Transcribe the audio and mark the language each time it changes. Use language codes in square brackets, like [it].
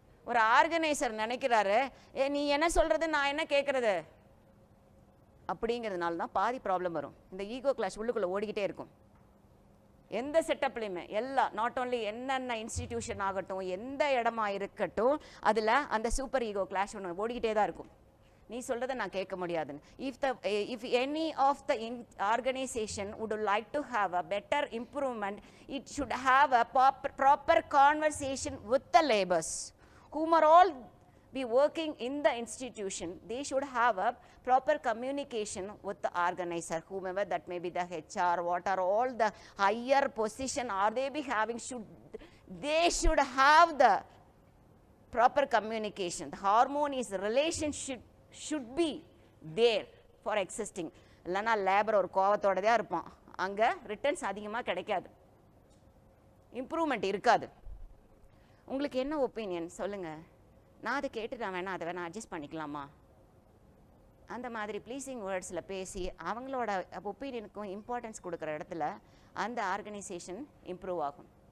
[ta] ஒரு ஆர்கனைசர் நினைக்கிறாரு, நீ என்ன சொல்றது நான் என்ன கேட்கறது அப்படிங்கிறதுனால தான் பாதி ப்ராப்ளம் வரும். இந்த ஈகோ கிளாஷ் உள்ளுக்குள்ளே ஓடிக்கிட்டே இருக்கும். எந்த செட்டப்லையுமே எல்லாம், [en] not only [ta] என்னென்ன இன்ஸ்டிடியூஷன் ஆகட்டும், எந்த இடமா இருக்கட்டும், அதில் அந்த சூப்பர் ஈகோ கிளாஷ் ஒன்று ஓடிக்கிட்டே தான் இருக்கும். நீ சொல்கிறத நான் கேட்க முடியாதுன்னு. [en] If any of the organisation would like to have a better improvement, it should have a proper conversation with the laborers whom are all be working in the institution. They should have a proper communication with the organizer, whomever that may be, the HR, what are all the higher position are they be having, they should have the proper communication. The harmonious relationship should be there for existing. [ta] இல்லைனா labour ஒரு கோவத்தோட தான் இருப்பான், அங்கே returns அதிகமாக கிடைக்காது, improvement இருக்காது. உங்களுக்கு என்ன ஒப்பீனியன் சொல்லுங்கள், நான் அதை கேட்டு நான் வேணா அதை வேணா அட்ஜஸ்ட் பண்ணிக்கலாமா? அந்த மாதிரி ப்ளீஸிங் வேர்ட்ஸில் பேசி அவங்களோட ஒப்பீனியனுக்கும் இம்பார்ட்டன்ஸ் கொடுக்குற இடத்துல அந்த ஆர்கனைசேஷன் இம்ப்ரூவ் ஆகும்.